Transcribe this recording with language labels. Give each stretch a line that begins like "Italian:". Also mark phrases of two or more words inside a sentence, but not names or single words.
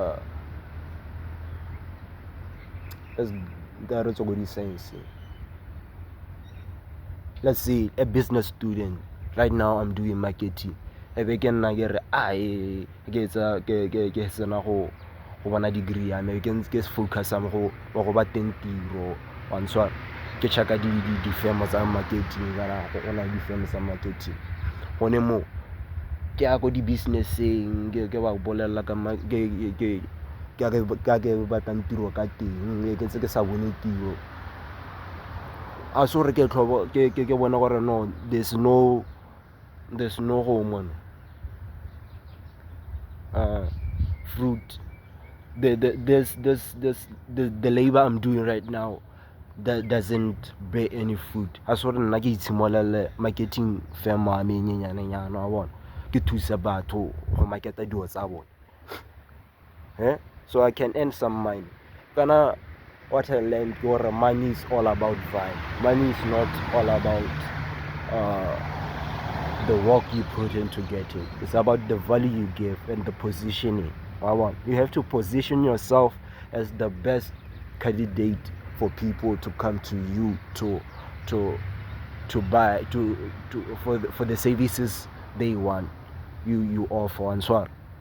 English: let's go di science let's say a business student. Right now I'm doing marketing.
Tswana: Ebe ke nna ke re ke sena go bona degree ya me ke focus am go ba teng tiro wa ntshwara ke chaka di firm tsa marketing kana go na di firm tsa marketing gone mo ke a go di businesseng ke ba bolela ka ke batlang tiro ka teng ke ntse ke sa bone tiro a so re ke bona gore
English: no there's no home fruit the labor I'm doing right now that doesn't bear any fruit
Tswana: a so re nna ke itshimolele marketing firm a me nyenyanenyana wa bona ke thusa batho go marketa dilo tsa bone
English: so I can earn some money kana what I learned or money is all about vibe. Money is not all about the work you put in to get it. It's about the value you give and the positioning. You have to position yourself as the best candidate for people to come to you to buy for the services they want you offer and so on.